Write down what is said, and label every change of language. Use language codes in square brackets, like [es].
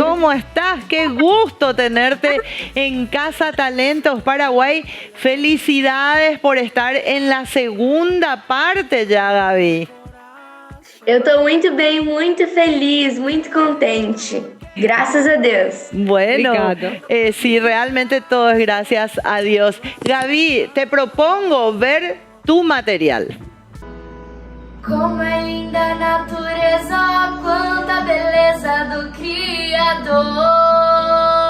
[es] ¿Cómo estás? Qué gusto tenerte en Casa Talentos Paraguay. Felicidades por estar en la segunda parte ya, Gaby. [pt] Eu tô muito bem, muito feliz, muito contente. [es] Gracias a Dios. Bueno, sí, realmente todo es gracias a Dios. Gaby, te propongo ver tu material. [pt] Como é linda a natureza, quanta beleza do Criador.